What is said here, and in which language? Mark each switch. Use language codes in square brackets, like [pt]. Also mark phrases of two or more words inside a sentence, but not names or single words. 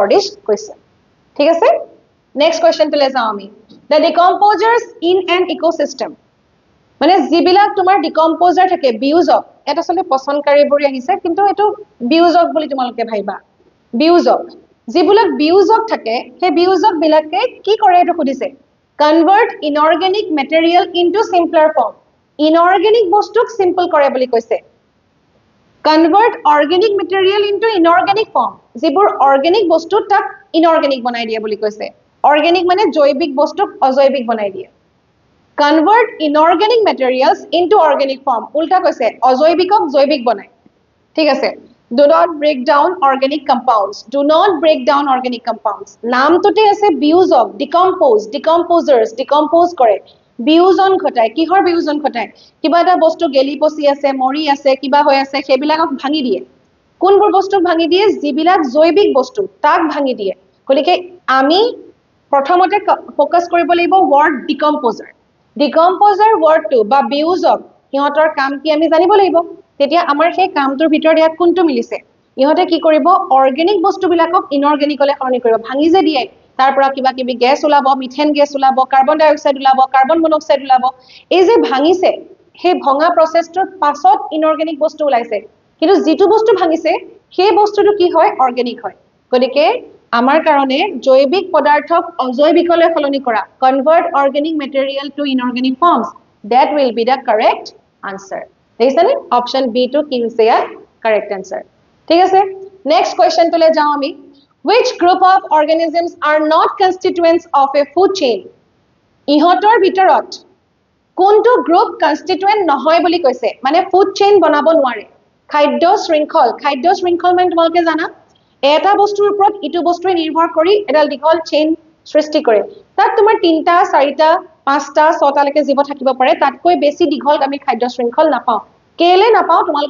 [en] this question [as] ঠিক আছে নেক্সট কোৱেশ্চনটো লৈ যাওঁ আমি [en] the decomposers in an ecosystem [as] মানে যিবিলাক তোমাৰ ডিকম্পোজাৰ থাকে বিউজক এটা আসলে পচনকাৰীবোৰ আহিছে কিন্তু এটো বিউজক বুলি তোমালোকে ভাইবা বিউজক যিবিলাক বিউজক থাকে সেই বিউজক বিলাকে কি কৰে এটো সুধিছে [en] convert inorganic material into simpler form [as] ইনঅৰ্গেনিক বস্তুক সিম্পল কৰে বুলি কৈছে [en] convert organic material into inorganic form [as] যিবোৰ অৰ্গেনিক বস্তু তাক ইনঅৰ্গেনিক বনাই দিয়ে বুলি কৈছে অৰ্গেনিক মানে জৈৱিক বস্তুক অজৈৱিক বনাই দিয়ে [en] convert inorganic materials into organic form [as] উল্টা কৈছে অজৈবিকক জৈবিক বনায় ঠিক আছে [en] do not break down organic compounds do not break down organic compounds [as] নামটোতে আছে বিউজক [en] decomposers decompose [as] কৰে বিউজন ঘটায় কিহৰ বিউজন ঘটায় কিবা এটা বস্তু গেলি পচি আছে মৰি আছে কিবা হৈ আছে সেইবিলাকক ভাঙি দিয়ে কোনবোৰ বস্তুক ভাঙি দিয়ে যিবিলাক জৈবিক বস্তু তাক ভাঙি দিয়ে গলিকে আমি প্ৰথমতে ফোকাস কৰিব লাগিব [en] word decomposer [as] ডিকম্পোজাৰ ওয়াৰ্ডটো বা বিউজক ইহঁতৰ কাম কি আমি জানিব লাগিব তেতিয়া আমাৰ সেই কামটোৰ ভিতৰত ইয়াত কোনটো মিলিছে ইহঁতে কি কৰিব অৰ্গেনিক বস্তুবিলাকক ইনঅৰ্গেনিকলে সলনি কৰিব ভাঙি যে দিয়ে তাৰ পৰা কিবা কিবি গ্যাস ওলাব [en] methane gas [as] ওলাব [en] carbon dioxide [as] ওলাব [en] carbon monoxide [as] ওলাব এই যে ভাঙিছে সেই ভঙা প্ৰসেছটোৰ পাছত ইনঅৰ্গেনিক বস্তু ওলাইছে কিন্তু যেটো বস্তু ভাঙিছে সেই বস্তুটো কি হয় অৰ্গেনিক হয় গতিকে আমাৰ কাৰণে জৈবিক পদাৰ্থক অজৈবিকলৈ সলনি কৰা convert [en] organic material to inorganic forms that will be the correct answer [as] দেখিছানে অপশন বি টু কি হৈছে ইয়াৰ [en] correct answer [as] ঠিক আছে [en] next question [as] তোলে যাও আমি [en] which group of organisms are not constituents of a food chain [as] ইহঁতৰ ভিতৰত কোনটো গ্ৰুপ কনস্টিটুয়েন্ট নহয় বুলি কৈছে মানে [en] food chain [as] বনাব নোৱাৰে খাদ্য শৃংখল মানে তোমালোকে জানা এটা বস্তুৰ ওপৰত ইটো বস্তুৱে নিৰ্ভৰ কৰি এডাল দীঘল চেইন সৃষ্টি কৰে তাত তোমাৰ 3টা 4টা 5টা 6টা লৈকে জীৱ থাকিব পাৰে তাতকৈ বেছি দীঘল আমি খাদ্য শৃংখল নাপাও কেলে নাপাও তোমালোকে